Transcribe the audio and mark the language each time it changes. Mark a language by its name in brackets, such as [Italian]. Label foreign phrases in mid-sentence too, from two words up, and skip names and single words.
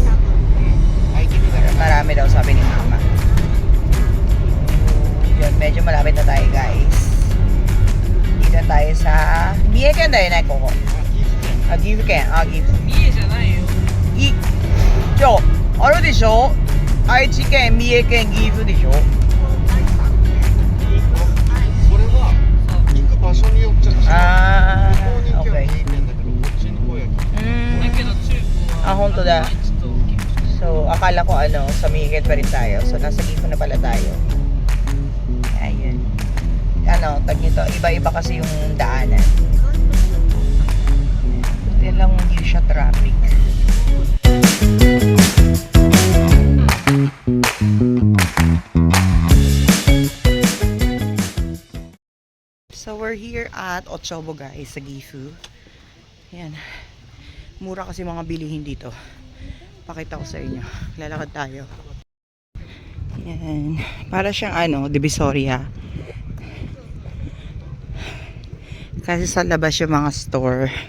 [Filipino] Marami daw sabi ni mama. Yun, medyo malapit na tayo guys. Dito tayo sa Mieken [Japanese] だよね、ここ。岐阜県。岐阜。三重じゃないよ。あるでしょ、愛知県、三重県、岐阜でしょ。それは行く場所によっちゃ違う。 da. [Filipino] So, akala ko sa Mihigan pa rin tayo. So, nasa Gifu na pala tayo. Ayun. Tag nito, iba-iba kasi yung daanan. Yan lang hindi siya traffic. [English] So, we're here at Otsobo guys, sa Gifu. [Filipino] Yan. Mura kasi mga bilihin dito. Pakita ko sa inyo. Lalakad tayo. Yan. Para siyang Divisoria. Kasi sa labas yung mga store.